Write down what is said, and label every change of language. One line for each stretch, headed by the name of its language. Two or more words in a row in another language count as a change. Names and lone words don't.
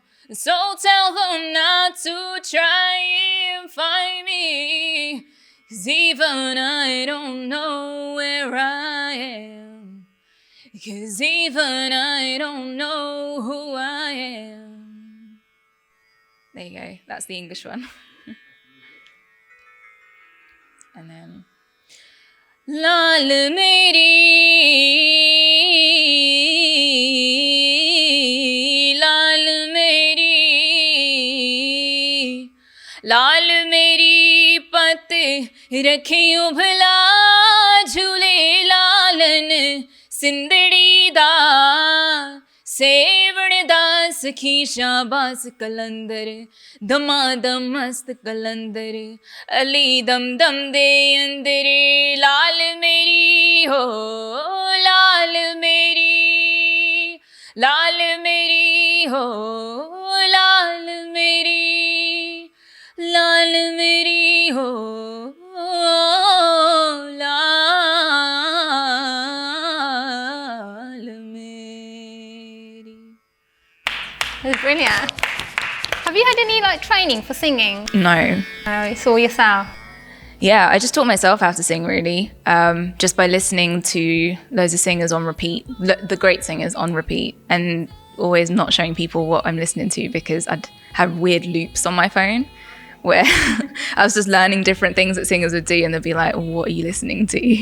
English: So tell them not to try and find me, 'cause even I don't know where I am, 'cause even I don't know who I am. There you go, that's the English one. And then
Punjabi: ਲਾਲ ਮੇਰੀ, ਲਾਲ ਮੇਰੀ, ਲਾਲ ਮੇਰੀ ਪਤ ਰੱਖਿਓ ਭਲਾ ਝੂਲੇ ਲਾਲਣ ਸਿੰਦੜੀ ਦਾ ਸੇਵਣ ਦਾਸ ਕੀ ਸ਼ਾਬਾਸ ਕਲੰਦਰ ਦਮਾਦਮ ਮਸਤ ਕਲੰਦਰ ਅਲੀ ਦਮ ਦਮ ਦੇ ਅੰਦਰ ਲਾਲ ਮੇਰੀ ਹੋ ਲਾਲ ਮੇਰੀ ਲਾਲ ਮੇਰੀ ਹੋ ਲਾਲ ਮੇਰੀ ਲਾਲ ਮੇਰੀ ਹੋ लाल मेरी लाल मेरी हो लाल मेरी लाल मेरी हो
English: It was brilliant. Have you had any training for singing? No. No, it's all yourself. Yeah, I just taught myself how to sing really, just by listening to loads of singers on repeat, the great singers on repeat, and always not showing people what I'm listening to because I'd have weird loops on my phone where I was just learning different things that singers would do and they'd be like, what are you listening to?